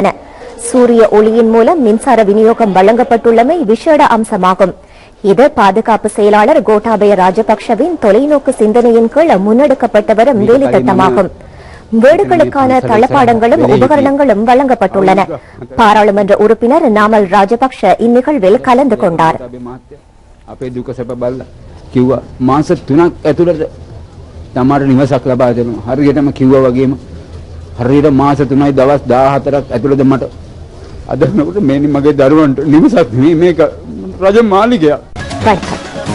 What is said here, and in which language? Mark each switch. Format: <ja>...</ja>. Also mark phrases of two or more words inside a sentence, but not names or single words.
<ta>சூரிய ஒளியின் மூலம் மின்சார விநியோகம் வழங்கப்பட்டுள்ளமை விசேட அம்சமாகும். இது பாதுகாப்பு செயலாளர் கோட்டாபய ராஜபக்ஷவின் தொலைநோக்கு சிந்தனையின் கீழ் முன்னெடுக்கப்பட்டு வரும் வேலை திட்டமாகும். வீடுகளுக்கான தளபாடங்களும் உபகரணங்களும் வழங்கப்பட்டுள்ளன. பாராளுமன்ற உறுப்பினர் நாமல் ராஜபக்ஷ இந்நிகழ்வில் கலந்து கொண்டார்.</ta> <si>තමාට නිවසක් ලබා දෙනවා. හරියටම කිව්වා වගේම හරියට මාස 3යි දවස් 14ක් ඇතුළත මට අදනකොට මේ මගේ දරුවන්ට නිවසක් මේක රජ මාලිගයක්.</si>